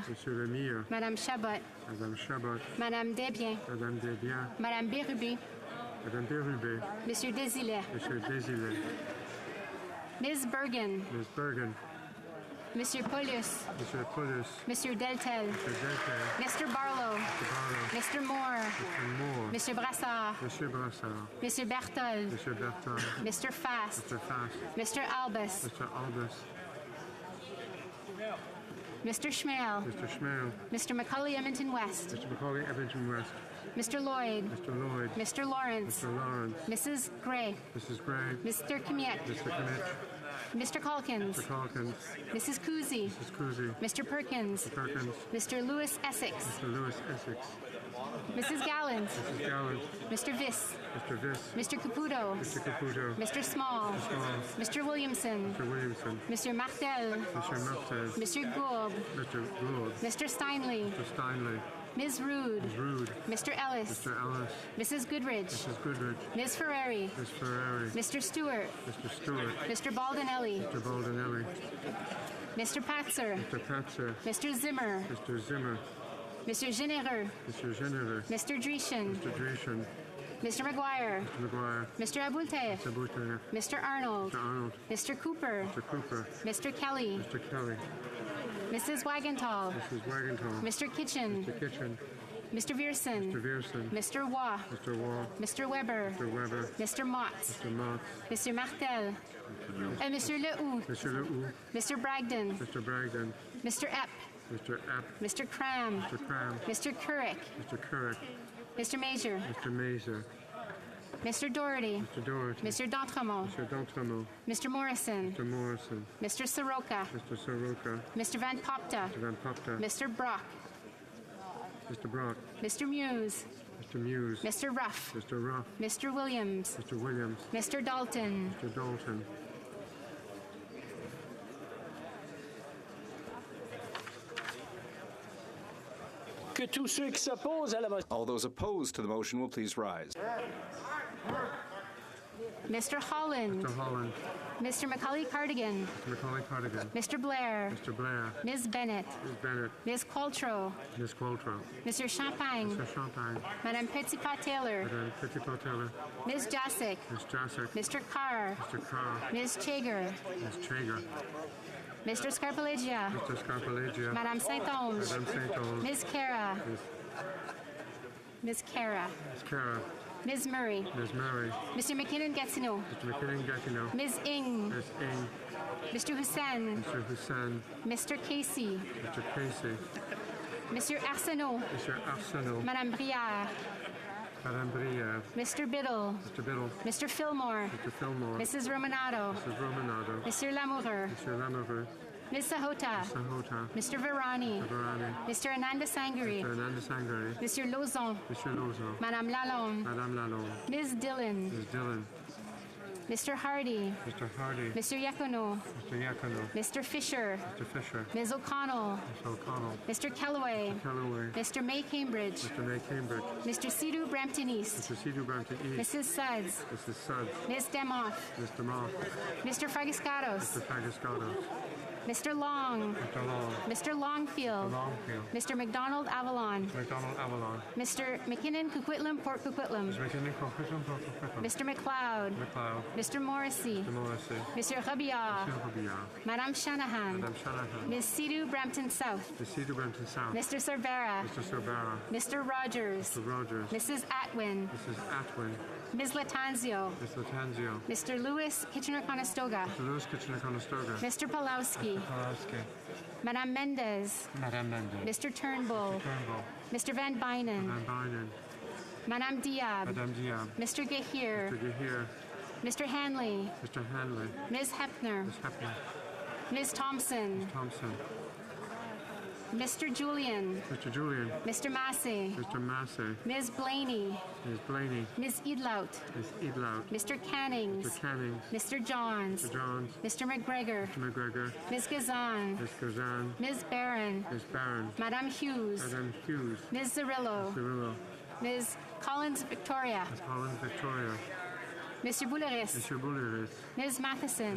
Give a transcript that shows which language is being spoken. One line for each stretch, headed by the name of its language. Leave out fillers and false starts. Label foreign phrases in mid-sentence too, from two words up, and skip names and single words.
English: Monsieur Lemire. Madame Chabot. Madame Chabot. Madame Desbiens. Madame Desbiens. Madame Bérubé. Madame Bérubé. Monsieur Désilet. Monsieur Désilet. Ms. Bergen. Ms. Bergen. Monsieur Paulus. Monsieur Paulus. Monsieur Deltel. Monsieur Deltel. Mr. Barlow. Mr. Barlow. Mr. Moore. Mr. Moore. Monsieur Brassard. Monsieur Brassard. Monsieur Berthold. Monsieur Berthold. Mr. Fast. Mr. Fast. Mr. Albus. Mr. Albus. Mr. Schmale. Mr. Schmale. Mr. Macaulay Edmonton West. Mr. Macaulay Edmonton West. Mr. Lloyd. Mr. Lloyd. Mr. Lawrence. Mr. Lawrence. Mrs. Gray. Mrs. Gray. Mr. Kamiet. Mr. Kamiet. Mr. Calkins. Mr. Calkins. Mrs. Cousy. Mrs. Cousy. Mr. Perkins. Mr. Perkins. Mr. Lewis Essex. Mr. Lewis Essex. Mrs. Gallant. Mrs. Gallant. Mr. Viss. Mr. Viss. Mr. Caputo. Mr. Caputo. Mr. Small. Mr. Small. Mr. Williamson. Mr. Williamson. Mr. Martel. Mr. Martel. Mr. Gould. Mr. Gould. Mr. Steinley. Mr. Steinley. Ms. Rude. Ms. Rude. Mr. Ellis. Mr. Ellis. Mrs. Goodrich. Mrs. Goodrich. Ms. Ferrari. Ms. Ferrari. Mr. Stewart. Mr. Stewart. Mr. Baldinelli. Mr. Baldinelli. Mr. Patzer. Mr. Patzer. Mr. Zimmer. Mr. Zimmer. Mr. Généreux. Mr. Généreux. Mr. Dreeshen. Mr. Dreeshen. Mr. McGuire. Mr. McGuire. Mr. Aboulte. Mr. Boutin. Mr. Arnold. Mr. Arnold. Mr. Cooper. Mr. Cooper. Mr. Kelly. Mr. Kelly. Mrs. Wagenthal. Mrs. Wagenthal. Mr. Kitchen. Mr. Kitchen. Mr. Vierson. Mr. Vierson. Mr. Waugh. Mr. Waugh. Mr. Weber. Mr. Weber. Mr. Motts. Mr. Mott. Mr. Martel. Monsieur Lehoux. Mr. Lehoux. Mr. Bragdon. Mr. Bragdon. Mr. Epp. Mr. Epp. Mr. Cram. Mr. Cram. Mr. Couric. Mr. Couric. Mr. Major. Mr. Mazur. Mr. Doherty. Mr. Doherty. Mr. D'Entremont. Mr. D'Entremont. Mr. Morrison. Mr. Morrison. Mr. Soroka. Mr. Soroka. Mr. Van Popta. Mr. Van Popta. Mr. Brock. Mr. Brock. Mr. Muse. Mr. Muse. Mr. Ruff. Mr. Ruff. Mr. Williams. Mr. Williams. Mr. Dalton. Mr. Dalton.
French: Que tous ceux qui s'opposent à la motion.
English: All those opposed to the motion will please rise. Mr. Holland. Mr. Holland. Mr. Macaulay Cardigan. Mr. Macaulay Cardigan. Mr. Blair. Mr. Blair. Ms. Bennett. Ms. Bennett. Ms. Qualtrough. Ms. Qualtrough. Mr. Champagne. Mr. Champagne. Madame Petitpas-Taylor. Madame Petitpas-Taylor. Ms. Jasic. Ms. Jasic. Mr. Carr. Mr. Carr. Ms. Chager. Ms. Chager. Mr. Scarpalegia. Mr. Scarpalegia. Madame Saint-Onge. Madame Saint-Onge. Ms. Cara. Ms. Cara. Ms. Cara. Ms. Murray. Ms. Murray. Mr. McKinnon-Gatineau. Mr. McKinnon-Gatineau. Ms. Ing. Ms. Ing. Mr. Hussein. Mr. Hussein. Mr. Casey. Mr. Casey. Mr. Arsenault. Mr. Arsenault. Madame Brière. Madame Brière. Mr. Biddle. Mr. Biddle. Mr. Fillmore. Mr. Fillmore. Mrs. Romanado. Mrs. Romanado. Mr. Lamoureux. Mr. Lamoureux. Ms. Sahota. Mr. Sahota. Mr. Virani. Mr. Virani. Mr. Ananda Sangari. Mr. Ananda Sangari. Mr. Lozon. Mr. Lozon. Madame Lalonde. Madame Lalonde. Ms. Dillon. Ms. Dillon. Mr. Hardy. Mr. Hardy. Mr. Yacono. Mr. Yacono. Mr. Fisher. Mr. Fisher. Ms. O'Connell. Mr. O'Connell. Mr. Kellaway. Mr. Kellaway. Mr. May Cambridge. Mr. May Cambridge. Mr. Sidhu Brampton East. Mr. Sidhu Brampton East. Mrs. Suds. Mrs. Suds. Ms. Demoff. Mr. Moff. Mr. Fragiscatos. Mr. Fagascatos. Mr. Long. Mr. Long. Mr. Longfield. Mr. Longfield. Mr. McDonald Avalon. McDonald Avalon. Mr. McKinnon Coquitlam Port Coquitlam. Mr. McKinnon Coquitlam Port Coquitlam. Mr. McLeod. McLeod. Mr. Morrissey. Mr. Morrissey. Mr. Rabia. Mr. Rabia. Madame Shanahan. Madame Shanahan. Ms. Sidhu Brampton South. Mr. Sidhu Brampton South. Mr. Cervera. Mr. Cervera. Mr. Rogers. Mr. Rogers. Mrs. Atwin. Mrs. Atwin. Ms. Latanzio. Mr. Latanzio. Mr. Lewis Kitchener-Conestoga. Mr. Lewis Kitchener-Conestoga. Mr. Pulowski. Mr. Pulowski. Madame Mendez. Madame Mendez. Mr. Turnbull. Mr. Turnbull. Mr. Van Bynen. Van Bynen. Madame Diab. Madame Diab. Mr. Gahir. Mr. Gahir. Mr. Hanley. Mr. Hanley. Ms. Hepner. Ms. Hepner. Ms. Thompson. Ms. Thompson. Mr. Julian. Mr. Julian. Mr. Massey. Mr. Massey. Ms. Blaney. Ms. Blaney. Ms. Edlout. Ms. Edlout. Mr. Cannings. Mr. Cannings. Mr. Johns. Mr. Johns. Mr. McGregor. Mr. McGregor. Ms. Gazan. Ms. Gazan. Ms. Barron. Ms. Barron. Madame Hughes. Madame Hughes. Ms. Cirillo. Cirillo. Ms. Collins Victoria. Ms. Collins Victoria. Mr. Bouleris. Mr. Bouleris. Ms. Matheson.